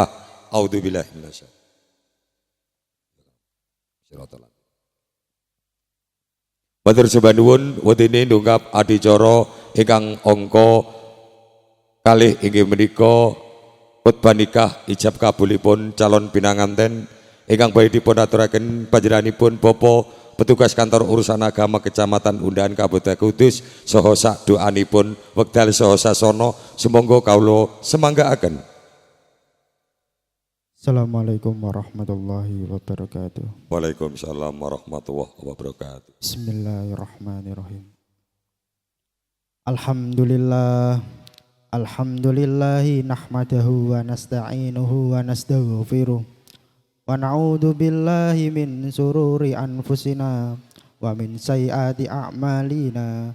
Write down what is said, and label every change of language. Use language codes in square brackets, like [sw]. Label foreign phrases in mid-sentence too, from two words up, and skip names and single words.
[ar] أعوذ بالله من الشيطان [jv] Matur sembah nuwun wedene ndungkap adicara ingkang angka kalih inggih menika khotbah nikah ijab kabulipun calon pinanganten ingkang badhe dipun aturaken panjenenganipun Bapak petugas kantor urusan agama Kecamatan Undaan Kabupaten Kudus saha sak doanipun wekdal saha sasana sumangga kawula semanggaaken. [ar] السلام عليكم ورحمة الله وبركاته. وعليكم السلام ورحمة الله وبركاته. بسم الله الرحمن الرحيم الحمد لله، الحمد لله نحمده ونستعينه ونستغفره ونعوذ بالله من شرور أنفسنا ومن سيئات أعمالنا.